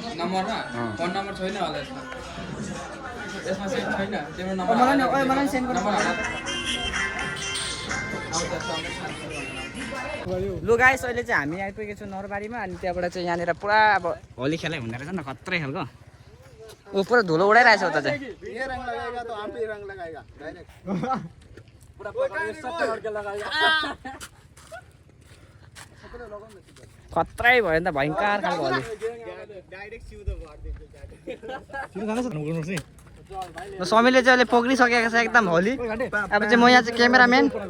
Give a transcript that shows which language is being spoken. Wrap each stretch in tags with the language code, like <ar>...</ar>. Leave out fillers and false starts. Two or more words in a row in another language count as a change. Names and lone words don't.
<ne>नम्बरमा फोन नम्बर छैन होला यसमा सेन्ड छैन तिम्रो नम्बर मलाई सेन्ड गर्नु लु गाइस अहिले चाहिँ हामी आइपुगेको छौँ नरबारीमा अनि त्यहाँबाट चाहिँ यहाँनिर पुरा अब होली खेलाइ हुँदो रहेछ नि खत्रै खालको ऊ पुरा धुलो उडाइरहेछ उता चाहिँ</ne> <hi>ये रंग लगाएगा तो हम भी रंग लगाएगा डायरेक्ट</hi> <ne>खत्रै भयो नि त भयङ्कर खालको होली समीरले चाहिँ अहिले पक्रिसकेको छ एकदम होली अब चाहिँ म यहाँ चाहिँ क्यामेराम्यान</ne>